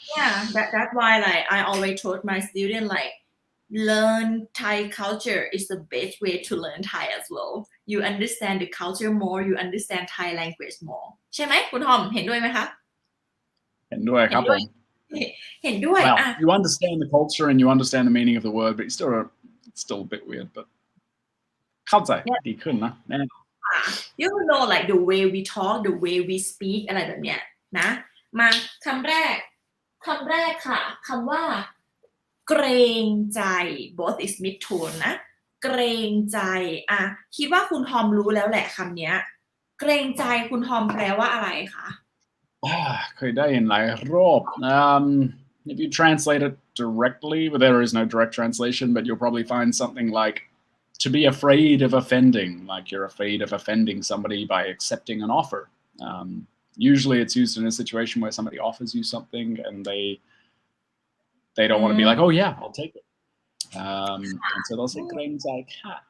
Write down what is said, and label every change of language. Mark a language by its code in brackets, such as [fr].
[en] yeah that's why like I always told my student like learn Thai culture is the best way to learn Thai as well you understand the culture more you understand Thai language more [th] ใช่ไหมคุณทอมเห็นด้วยไหมคะ เห็นด้วยครับผม เห็นด้วย [en] well you understand the culture and you understand the meaning of the word but it's still a bit weird but [th] เข้าใจดีขึ้นนะแน่นอน [en] you know like the way we talk the way we speak [th] อะไรแบบเนี้ยนะมาคำแรกค่ะคำว่าเกรงใจ [en] both is mid tone [th] นะเกรงใจคิดว่าคุณทอมรู้แล้วแหละคำเนี้ยเกรงใจคุณทอมแปลว่าอะไรคะ เคยได้ยินหลายรอบ [en] if you translate it directly but there is no direct translation but you'll probably find something like to be afraid of offending like you're afraid of offending somebody by accepting an offer usually it's used in a situation where somebody offers you something and they don't want to be like oh yeah I'll take it and so they'll say เกรงใจค่ะ